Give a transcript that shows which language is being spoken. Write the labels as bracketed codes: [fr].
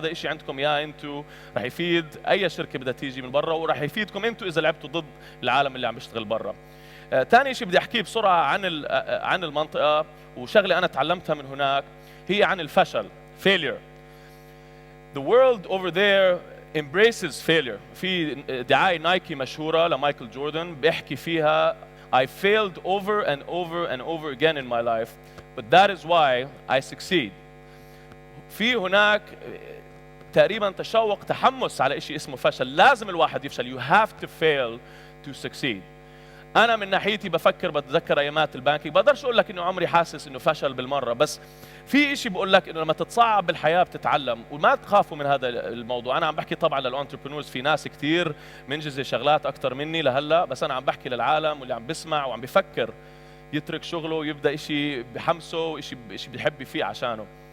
[ar] هذا شيء عندكم اياه انتم، رح يفيد اي شركه بدها تيجي من برا، ورح يفيدكم انتم اذا لعبتوا ضد العالم اللي عم بيشتغل برا. ثاني شيء بدي احكيه بسرعه عن المنطقه، وشغله انا تعلمتها من هناك هي عن الفشل. [en] failure. The world over there embraces failure. [ar] في دعاية نايكي مشهورة لمايكل جوردن بيحكي فيها [en] I failed over and over and over again in my life, but that is why I succeed. [ar] في هناك تقريبا تحمس على شيء اسمه فشل. لازم الواحد يفشل. [en] You have to fail to succeed. [ar] أنا من ناحيتي بتذكر أيامات البانكينج، بقدرش أقول لك إنه عمري حاسس إنه فشل بالمرة، بس في شيء بقول لك إنه لما تتصعب بالحياة بتتعلم، وما تخافوا من هذا الموضوع. أنا عم بحكي طبعا للأنتربرنورز، في ناس كثير منجزة شغلات أكثر مني لهلا، بس أنا عم بحكي للعالم واللي عم بسمع وعم بفكر يترك شغله ويبدأ شيء بحمسه وشيء بيحب فيه عشانه.